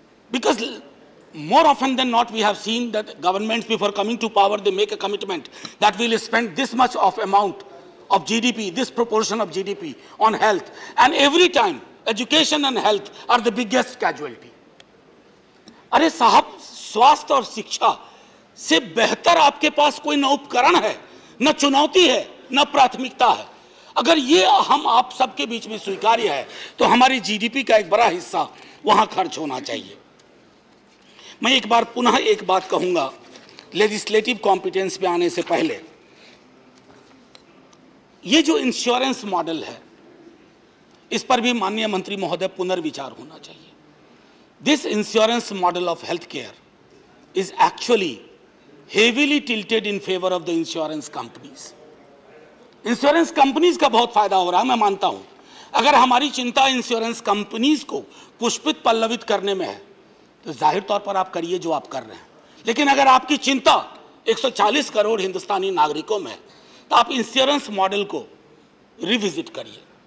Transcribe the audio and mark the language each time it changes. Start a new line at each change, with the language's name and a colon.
English: Because more often than not, we have seen that governments, before coming to power, they make a commitment that we'll spend this much of amount of GDP, this proportion of GDP on health. And every time, education and health are the biggest casualty.
Hindi: अरे साहब, स्वास्थ्य और शिक्षा से बेहतर आपके पास कोई न उपकरण है, न चुनौती है, न प्राथमिकता है। अगर ये हम आप सबके बीच में स्वीकार्य है, तो हमारी जीडीपी का एक बड़ा हिस्सा वहां खर्च होना चाहिए। मैं एक बार पुनः एक बात कहूंगा, लेजिस्लेटिव कॉम्पिटेंस पे आने से पहले, ये जो इंश्योरेंस मॉडल है, इस पर भी माननीय मंत्री महोदय पुनर्विचार होना चाहिए।
English: This insurance model of health care is actually heavily tilted in favor of the insurance companies.
Hindi: Insurance companies का बहुत फायदा हो रहा है, मैं मानता हूं। अगर हमारी चिंता इंश्योरेंस कंपनीज को पुष्पित पल्लवित करने में है, तो जाहिर तौर पर आप करिए जो आप कर रहे हैं। लेकिन अगर आपकी चिंता 140 करोड़ हिंदुस्तानी नागरिकों में है, तो आप इंश्योरेंस मॉडल को रिविजिट करिए।